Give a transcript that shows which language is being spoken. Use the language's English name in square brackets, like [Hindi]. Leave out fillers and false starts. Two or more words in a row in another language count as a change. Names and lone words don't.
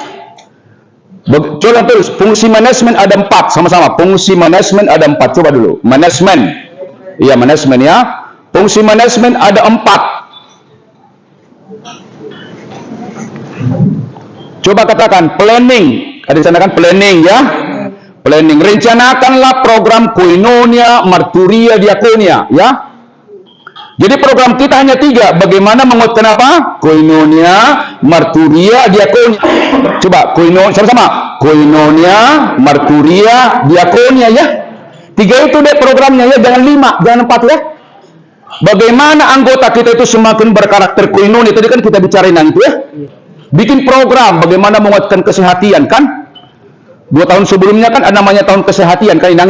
[Indonesian] Coba tulis, fungsi manajemen ada 4 sama-sama. Fungsi manajemen ada 4. Coba dulu. Manajemen. Iya, manajemen ya. Fungsi manajemen ada 4. Coba katakan planning. Ada di sana kan planning ya. Planning. Rencanakanlah program koinonia, marturia, diakonia ya. Jadi program kita hanya 3. Bagaimana menguatkan apa? Koinonia, marturia, diakonia. Coba koinonia sama-sama. Koinonia, marturia, diakonia ya. 3 itu deh programnya ya, jangan 5, jangan 4 ya. Bagaimana anggota kita itu semakin berkarakter koinonia, tadi kan kita bicarain itu ya. Bikin program bagaimana menguatkan kesehatan kan. 2 tahun sebelumnya kan ada namanya tahun kesehatan kan Inang ya.